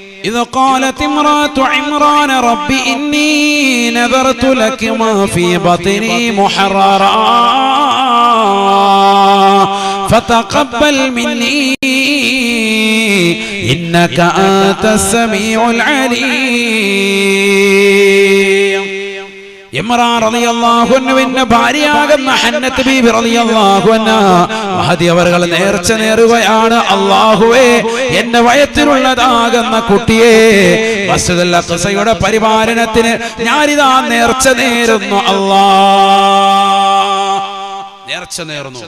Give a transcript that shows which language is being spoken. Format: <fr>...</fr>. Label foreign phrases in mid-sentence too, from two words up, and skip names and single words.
<ar>إذ قالت امرأة عمران رب إني نذرت لك ما في بطني محررا فتقبل مني إنك أنت السميع العليم.</ar> <ml>ഇമ്രാൻ</ml> <ar>رضي الله عنه</ar> <ml>ഭാര്യയാകുന്ന ഹന്നത്ത് ബീബി</ml> <ar>رضي الله عنها</ar> <ml>മഹദി അവர்கள் നേർച്ച നേരുകയാണ്, അല്ലാഹുവേ എന്റെ വയറ്റിലുള്ളതാകുന്ന കുട്ടിയെ മസ്ജിദുൽ അഖ്സയുടെ പരിപാലനത്തിന് ഞാനിതാ നേർച്ച നേരുന്നു, അല്ലാഹ് നേർച്ച നേർന്നു.</ml>